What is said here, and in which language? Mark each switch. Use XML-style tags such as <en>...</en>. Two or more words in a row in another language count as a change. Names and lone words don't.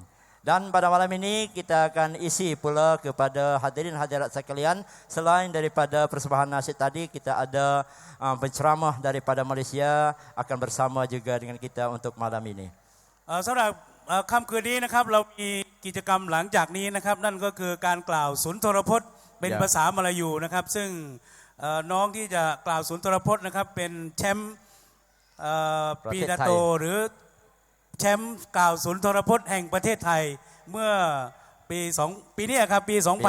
<ms>Dan pada malam ini kita akan isi pula kepada hadirin hadirat sekalian. Selain daripada persembahan nasyid tadi, kita ada penceramah daripada Malaysia akan bersama juga dengan kita untuk malam ini.</ms> <th>สำหรับค่ำคืนนี้นะครับเรามีกิจกรรมหลังจากนี้นะครับนั่นก็คือการกล่าวสุนทรพจน์เป็นภาษามลายูนะครับซึ่งน้องที่จะกล่าวสุนทรพจน์นะครับเป็นแชมป์ปีดาโตหรือแชมป์กล่าวสุนทรพจน์แห่งประเทศไทยเมื่อปีนี้ครับปี</th>